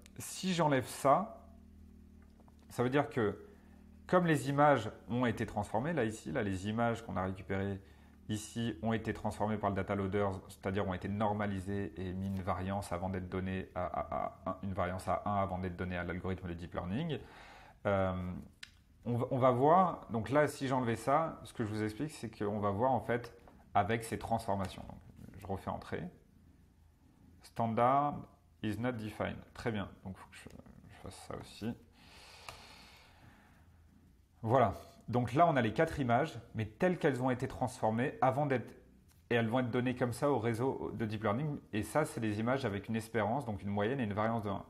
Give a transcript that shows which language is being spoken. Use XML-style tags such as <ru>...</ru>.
<fr>Si j'enlève ça, ça veut dire que comme les images ont été transformées, là ici, là, les images qu'on a récupérées ici ont été transformées par le data loader, c'est-à-dire ont été normalisées et mis une variance avant d'être données une variance à 1 avant d'être donnée à l'algorithme de deep learning. On va voir, donc là, si j'enlevais ça, ce que je vous explique, c'est qu'on va voir en fait avec ces transformations. Donc, je refais entrer.</fr> <en>Standard is not defined.</en> <fr>Très bien, donc il faut que je fasse ça aussi. Voilà. Donc là, on a les quatre images, mais telles qu'elles ont été transformées avant d'être. Et elles vont être données comme ça au réseau de deep learning. Et ça, c'est des images avec une espérance, donc une moyenne et une variance de 1.</fr>